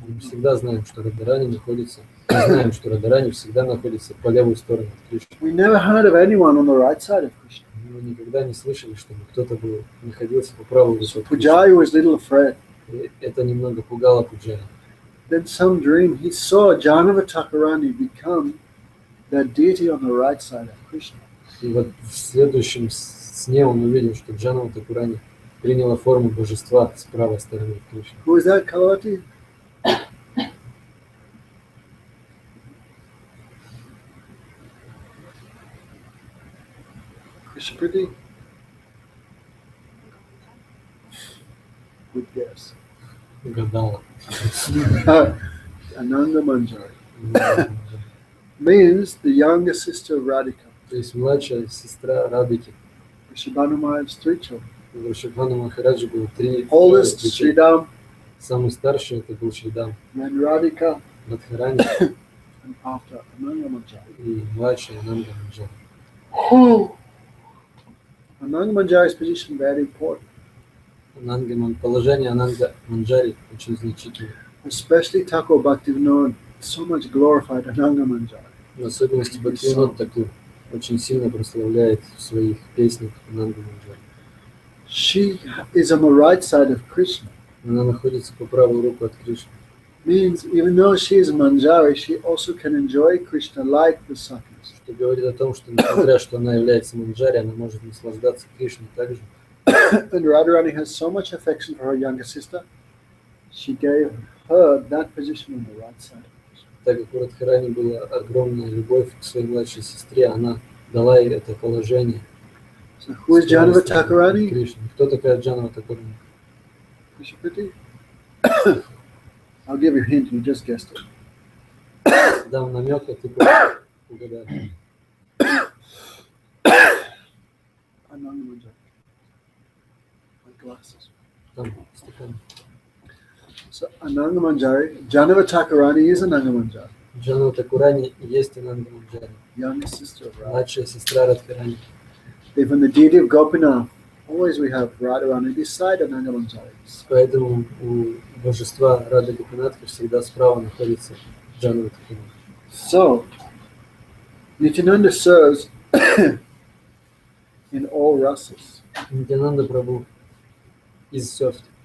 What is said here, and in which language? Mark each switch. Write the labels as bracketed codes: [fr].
[ru] Мы всегда знаем, что Радарани находится, мы знаем, что Радарани всегда находится по левую сторону от Кришны. [en] We never heard of anyone on the right side of Krishna. [ru] Мы никогда не слышали, чтобы кто-то был, находился по правую [en] So [ru] руку от Кришны. [en] Pujari was a little afraid. [ru] И это немного пугало Пуджари. [en] Then some dream, he saw Jhanava Thakurani become that deity on the right side of Krishna. [ru] И вот в следующем сне он увидел, что Джанава Такурани приняла форму божества с правой стороны от Кришны. [en] Who is that, Kalawati? Krishnapriti? Good guess. [ru] Гадала. [en] Ananda Manjari. Means the younger sister of Radhika. [ru] То есть младшая сестра Радхики. [en] Vrishabhanu Maharaj's 3 children. [ru] У Вришабхану Махараджи было 3 [en] Oldest, [ru] детей. [en] Sridham, [ru] Самый старший это был Шридам, [en] then Radhika, [ru] Радхарани [en] and after Ananda Manjari. [ru] и младший Ананда Манджари. [en] Ananda Manjari's position very important, [ru] Положение Ананда Манджари очень значительное. [en] especially Thakur Bhaktivinoda so much glorified Ananda Manjari. [ru] В особенности Бхактивинод Такур очень сильно прославляет в своих песнях Ананду Манджари. [en] She is on the right side of Krishna. [ru] Она находится по правую руку от Кришны. [en] Means even though she is Manjari, she also can enjoy Krishna like the Sakhis. [ru] Что говорит о том, что несмотря что она является Манджари, она может наслаждаться Кришной также. [en] And Radharani has so much affection for her younger sister, she gave her that position on the right side of Krishna. [ru] Так как у Радхарани была огромная любовь к своей младшей сестре, она дала ей это положение. [en] So who is Jhanava Thakurani? [ru] Кришна. Кто такая Джанава Такурани? [en] I'll give you a hint, you just guessed it. [ru] Дам намек, а ты угадаешь. [en] My glasses. [ru] Там стакан. [en] So Ananga Manjari, Jhanava Thakurani is Ananga Manjari, [ru] Джанава Такурани есть Ананда Манджари, [en] youngest sister of Radha. [ru] младшая сестра Радхарани. [en] Even the deity of Gopinath, always we have Radharani beside Ananga Manjari. [ru] Поэтому у божества Рады Гопинатхи всегда справа находится Джанава Такурани. [en] So, Nityananda serves in all rasas. [ru] Нитянанда Прабху из серф.